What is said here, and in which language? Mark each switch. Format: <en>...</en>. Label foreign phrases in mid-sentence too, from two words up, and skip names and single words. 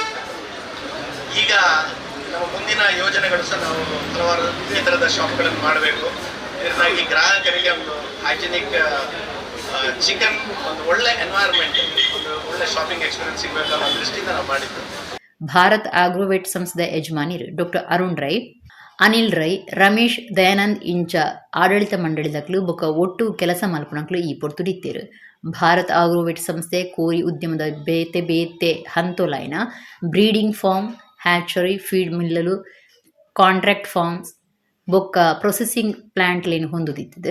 <kn>ಈಗ ನಮ್ಮ ಮುಂದಿನ ಯೋಜನೆಗಳು ಸಹ ನಾವು ಹಲವಾರು ಈ ತರದ ಶಾಪ್ಗಳನ್ನು ಮಾಡಬೇಕು. ಇದರಿಂದಾಗಿ ಗ್ರಾಹಕರಿಗೆ ಒಂದು</kn> <en>hygienic chicken,</en> <kn>ಒಂದು ಒಳ್ಳೆ ಎನ್ವೈರನ್ಮೆಂಟ್, ಒಂದು ಒಳ್ಳೆ</kn> <en>shopping experience</en> <kn>ಸಿಗಬೇಕು ಅನ್ನೋ ದೃಷ್ಟಿಯಿಂದ ನಾವು ಮಾಡಿದ್ದು.</kn> <tcy>ಭಾರತ್ ಆಗ್ರೋವೇಟ್ ಸಂಸ್ಥೆಯ ಯಜಮಾನಿರು ಡಾಕ್ಟರ್ ಅರುಣ್ ರೈ, ಅನಿಲ್ ರೈ, ರಮೇಶ್ ದಯಾನಂದ್ ಇಂಚ ಆಡಳಿತ ಮಂಡಳಿದಕ್ಲು ಬೊಕ್ಕ ಒಟ್ಟು ಕೆಲಸ ಮಲ್ಪನಕ್ಲು ಈ ಪೊರ್ತುಡಿತ್ತೇರು. ಭಾರತ್ ಆಗ್ರೋವೇಟ್ ಸಂಸ್ಥೆ ಕೋರಿ ಉದ್ಯಮದ ಬೇತೆ ಬೇತೆ ಹಂತೋಲಾಯ್ನ</tcy> <en>breeding farm, hatchery, feed millಲು, contract farms</en> <tcy>ಬೊಕ್ಕ</tcy> <en>processing plantಲೇನು</en> <tcy>ಹೊಂದುದಿತ್ತದು.</tcy>